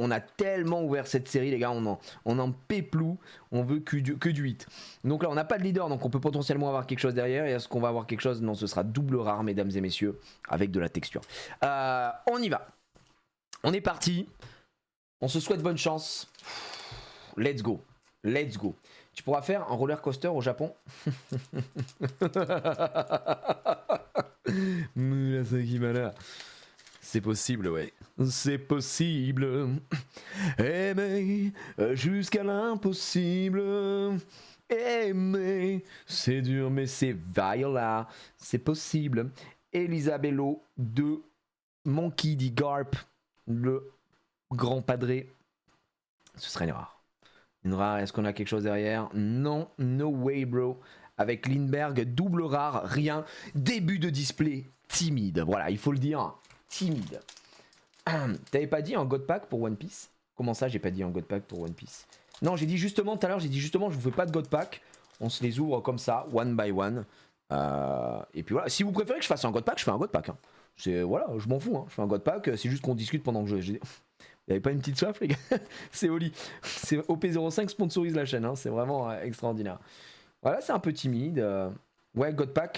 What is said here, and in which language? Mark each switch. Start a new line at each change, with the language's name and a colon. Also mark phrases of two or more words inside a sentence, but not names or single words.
French: On a tellement ouvert cette série les gars, on en péplou, on veut que du 8. Donc là on n'a pas de leader, donc on peut potentiellement avoir quelque chose derrière. Et est-ce qu'on va avoir quelque chose? Non, ce sera double rare mesdames et messieurs, avec de la texture. On y va. On est parti. On se souhaite bonne chance.
English: Let's go.
French: Tu pourras faire un
English: roller coaster
French: au Japon. C'est possible, ouais. C'est possible. Aimer jusqu'à l'impossible. Aimer, c'est dur, mais c'est Viola. C'est possible. Elisabello de Monkey D. Garp, le grand padré. Ce serait une rare. Une rare, est-ce qu'on a quelque chose derrière? Non,
English: no way bro.
French: Avec Lindbergh, double rare, rien. Début de display, timide. Voilà, il faut le dire, timide. T'avais pas dit un
English: God Pack
French: pour One Piece? Comment ça, j'ai pas dit un
English: God Pack
French: pour One Piece? Non, j'ai dit justement, tout à l'heure, je vous fais pas de
English: God Pack.
French: On se les ouvre comme ça,
English: one by one.
French: Et puis voilà, si vous préférez que je fasse un
English: God Pack,
French: je fais un
English: God Pack.
French: Hein. Voilà, je m'en fous, hein. Je fais un
English: God Pack,
French: c'est juste qu'on discute pendant que je... Vous avez pas une petite soif les gars? C'est Oli. C'est OP05 sponsorise la chaîne, hein. C'est vraiment extraordinaire. Voilà, c'est un peu timide. Ouais,
English: God Pack.